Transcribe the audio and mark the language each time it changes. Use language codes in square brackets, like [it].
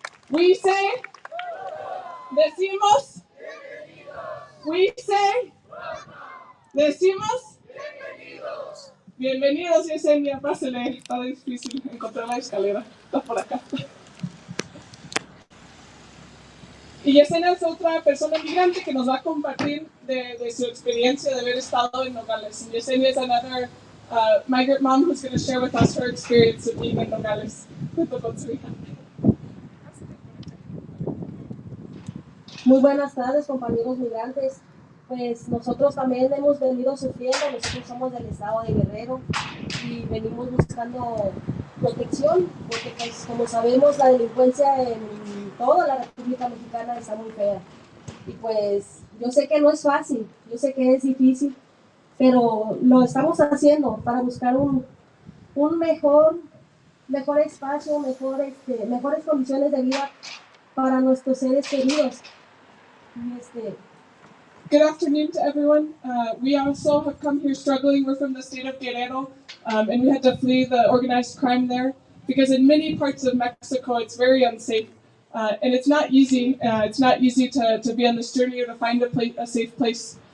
[en] We say, [es] decimos, [en] we say, [es] decimos, bienvenidos Yesenia, pásele, está difícil encontrar la escalera, está por acá. Y Yesenia es otra persona migrante que nos va a compartir de su experiencia de haber estado en Nogales. [en] And Yesenia is another migrant mom who's going to share with us her experience of being in Nogales [es] junto con su hija. Muy buenas tardes, compañeros migrantes. pues nosotros también hemos venido sufriendo. Nosotros somos del estado de Guerrero y venimos buscando protección, porque pues como sabemos la delincuencia en toda la República Mexicana está muy fea. Y pues yo sé que no es fácil, yo sé que es difícil, pero lo estamos haciendo para buscar un mejor espacio, mejores condiciones de vida para nuestros seres queridos. [en] Good afternoon to everyone. We also have come here struggling. We're from the state of Guerrero, and we had to flee the organized crime there because in many parts of Mexico it's very unsafe, and it's not easy. It's not easy to be on this journey or to find a safe place.